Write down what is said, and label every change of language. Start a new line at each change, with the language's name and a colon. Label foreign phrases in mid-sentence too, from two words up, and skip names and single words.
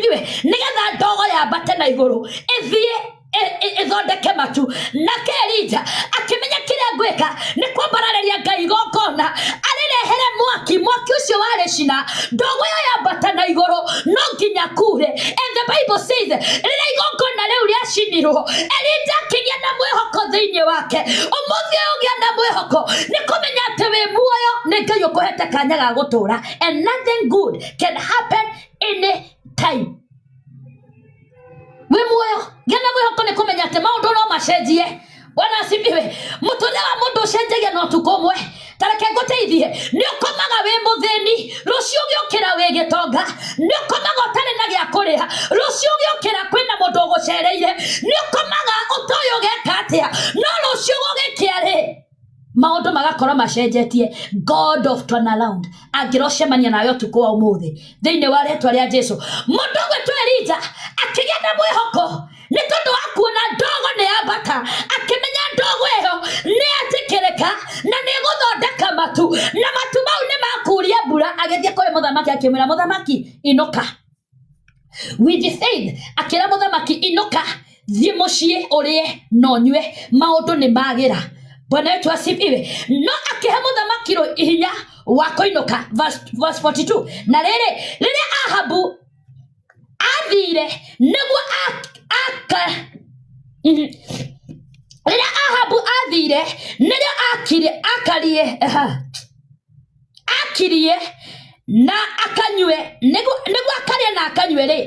Kikuyu: Nĩgetha ndogo yambate na igũrũ ĩthiĩ ithondeke matu na Elija akimenya kiria gweka ni kwambararia Ngai gokona arerehere mwaki ucio ware cina ndogo yo yambata na iguru no nginya kure.
English: And the Bible says
Kikuyu: rĩrĩa igongona rĩu rĩacinirwo Elija akĩgĩa na mwĩhoko thĩinĩ wake. Ũmũthĩ ũgĩa na mwĩhoko nĩ kũmenya atĩ wĩ muoyo nĩ Ngai ũkũhete kanya ga gũtũra,
English: and nothing good can happen any time.
Kikuyu: We muoyo gĩa na mwĩhoko nĩ kũmenya atĩ maũndũ no macenjie.
Swahili: Bwana asifiwe.
Kikuyu: Mũtũrĩre wa mũndũ ũcenjagia no tukũ ũmwe. Tareke ngũteithie, nĩ ũkomaga wĩ mũthĩni, rũciũ ũgĩũkĩra wĩ gĩtonga, nĩ ũkomaga ũtarĩ na gĩa kũrĩha, rũciũ ũgĩũkĩra kwĩna mũndũ ũgũcereire, nĩ ũkomaga ũtoĩ ũgeka atĩa, no rũciũ gũgĩkĩa maũndũ magakorwo macenjetie.
English: God of turnaround
Kikuyu: angĩrocemania nayo tukũ wa ũmũthĩ thĩinĩ wa rĩtwa rĩa Jesũ. Mũndũ gwĩtwo Elija akĩgĩa na mwĩhoko nĩ tondũ wa kuona ndogo nĩ yambata, akĩmenya ndogo ĩyo nĩ atĩkĩrĩka na nĩ gũthondeka matu, na matu mau nĩ makuria mbura. Agĩthiĩ kũrĩ mũthamaki akĩmwĩra, mũthamaki inuka.
English: With faith
Kikuyu: akĩra mũthamaki inuka, thiĩ mũciĩ ũrĩe na ũnyue, maũndũ nĩ magĩra.
Swahili: Bwana wetu asifiwe.
Kikuyu: No akĩhe mũthamaki hinya wa kũinũka.
English: Verse 42.
Kikuyu: Na rĩrĩa Ahabu athire nĩguo rĩrĩa Ahabu athire nĩrĩo akirie na akanyue, nĩguo akarie na akanyue rĩ.